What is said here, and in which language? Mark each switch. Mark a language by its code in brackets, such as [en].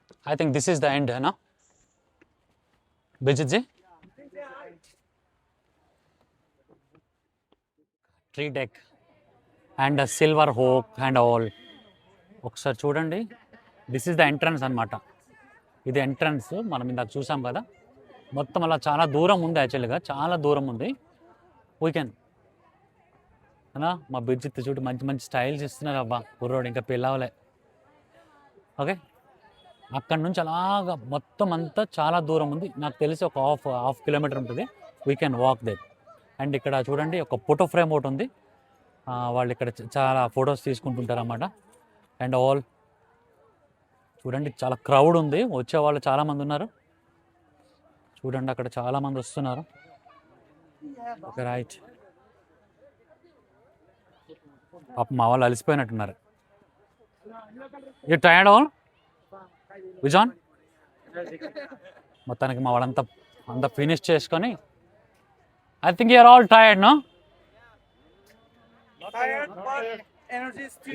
[en] I think this is the end, no? Bijit ji? Tree deck and a silver hook and all. [te] ఒకసారి చూడండి, [en] this is the entrance [te] అనమాట. ఇది entrance, మనం ఇందాక చూసాం కదా. మొత్తం అలా చాలా దూరం ఉంది, యాక్చువల్గా చాలా దూరం ఉంది. వీ కెన్ అన్నా, మా బిర్జిత్ చూడు మంచి మంచి స్టైల్స్ ఇస్తున్నారు. అబ్బా కుర్రోడు ఇంకా పిల్లవలే. ఓకే, అక్కడ నుంచి అలాగా మొత్తం అంతా చాలా దూరం ఉంది, నాకు తెలిసి ఒక హాఫ్ కిలోమీటర్ ఉంటుంది. [en] We can walk there. [te] And ఇక్కడ చూడండి ఒక ఫోటో ఫ్రేమ్ ఒకటి ఉంది. వాళ్ళు ఇక్కడ చాలా ఫొటోస్ తీసుకుంటుంటారు అన్నమాట. అండ్ ఆల్ చూడండి చాలా క్రౌడ్ ఉంది, వచ్చే వాళ్ళు చాలామంది ఉన్నారు. చూడండి అక్కడ చాలామంది వస్తున్నారు. Okay right. పాప మా వాళ్ళు అలసిపోయినట్టున్నారు. [en] You tired all విజాన్? [te] మొత్తానికి మా వాళ్ళంతా అంతా ఫినిష్ చేసుకొని [en] I think you're all tired no? Tired, but energy is still.